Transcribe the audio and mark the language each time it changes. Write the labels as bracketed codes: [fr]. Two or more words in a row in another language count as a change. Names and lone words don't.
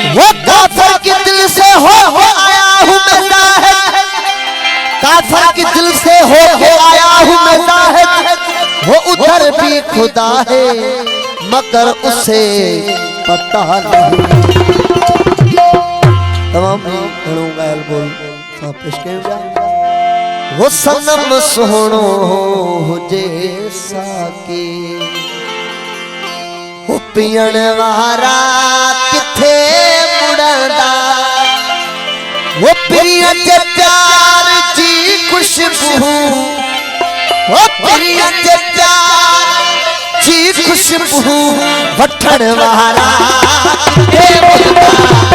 [hi] वो काफिर के दिल से हो आया हूँ मैं ज़ाहिद, काफिर के दिल से हो आया हूँ मैं ज़ाहिद। वो उधर भी खुदा है मगर उसे पता नहीं। [sd] तमाम घणो गायल बोल सा पेश कयो जा। वो सनम सोहणो हुजे साके, वो पीअण वारा किथे मुड़ंदा। वो प्रिय जे प्यार जी खुशबू, वो प्रिय जे प्यार जी खुशबू वठण वारा किथे मुड़ंदा।